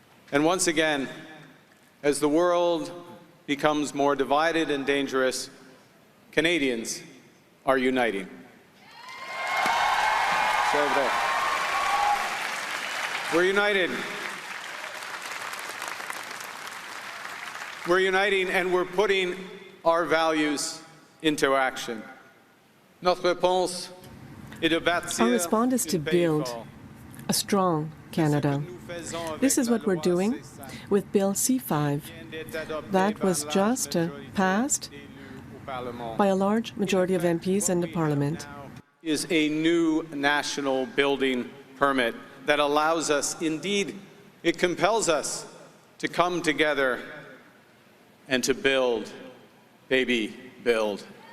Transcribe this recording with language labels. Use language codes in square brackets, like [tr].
[en] And once again, as the world becomes more divided and dangerous, Canadians are uniting. We're united. We're uniting and we're putting our values into action. [fr] Notre réponse est de bâtir [en] Our response is to build a strong Canada. This is what we're doing with Bill C-5. That was just passed by a large majority of MPs in the Parliament. Is a new national building permit that allows us, indeed, it compels us to come together and to build, baby, build.